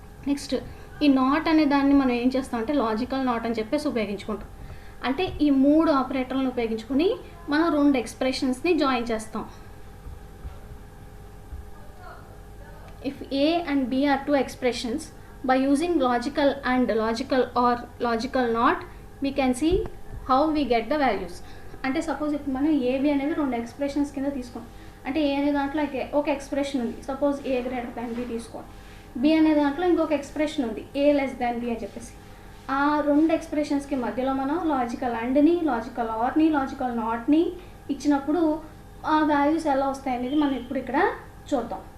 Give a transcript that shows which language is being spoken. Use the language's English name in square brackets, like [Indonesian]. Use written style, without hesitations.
[Telugu] Next ఈ not అనే దాన్ని మనం ఏం చేస్తాం అంటే లాజికల్ నాట్ అని చెప్పేసి ఉపయోగించుకుంటాం. అంటే ఈ 3 ఆపరేటర్లను ఉపయోగించుకొని మనం 2 ఎక్స్ప్రెషన్స్ని జాయిన్ చేస్తాం. [English] If A and B are 2 expressions, by using logical and, logical or, logical not, we can see how we get the values. [Telugu] అంటే సపోజ్ ఇప్పుడు మనం ఏబి అనేది రెండు ఎక్స్ప్రెషన్స్ కింద తీసుకోండి. అంటే ఏ అనే దాంట్లో ఒక ఎక్స్ప్రెషన్ ఉంది, సపోజ్ ఏ గ్రేటర్ దాన్ బి తీసుకోండి. బి అనే దాంట్లో ఇంకొక ఎక్స్ప్రెషన్ ఉంది, ఏ లెస్ దాన్ బి అని చెప్పేసి. ఆ రెండు ఎక్స్ప్రెషన్స్కి మధ్యలో మనం లాజికల్ అండ్ని, లాజికల్ ఆర్ని, లాజికల్ నాట్ని ఇచ్చినప్పుడు ఆ వాల్యూస్ ఎలా వస్తాయి అనేది మనం ఇప్పుడు ఇక్కడ చూద్దాం.